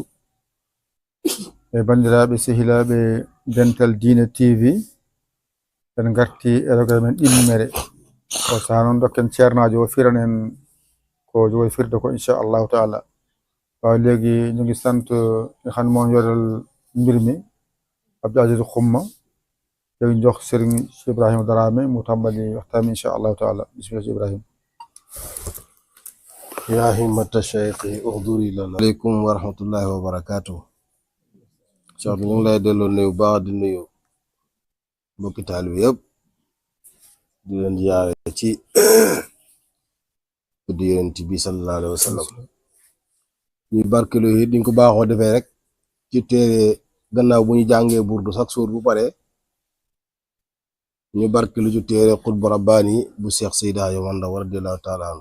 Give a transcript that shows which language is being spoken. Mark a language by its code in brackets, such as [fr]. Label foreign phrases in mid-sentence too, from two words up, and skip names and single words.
[ff] Bandiraɓe sehilaɓe Dental Dina TV en garti e rogere men ɗimmere o saha noon dokken ceernajo o firan en ko jogoy firde ko [ar] إن شاء الله تعالى. [wo] Waaw léegi ñu ngi sant nga xam ne moom yoral mbir mi Abdou Aziz Xumma léegi jox Serigne Cheikh Ibrahima Darame mu tàmbali waxtaan mi [ar] إن شاء الله تعالى. [wo] Bismillah Cheikh Ibrahima. [ar] يا همة الشيخ اغدري لنا عليكم ورحمة الله وبركاته. [wo] شيخ ñu lay delloo nuyu baax di nuyu mbokki taalibe yëpp di leen ziyaare ci di Yonent bi [ar] صلى الله عليه وسلم. [wo] ñu barkelu yi diñ ko baaxoo defee rek ci téere gannaaw bu ñu jàngee burdu [fr] chaque jour [wo] bu pare ñu barkelu ci téere Xutbu Rabbaani bu Cheikh Seydi Hadji Omar Ndaw [ar] رضي الله تعالى عنه.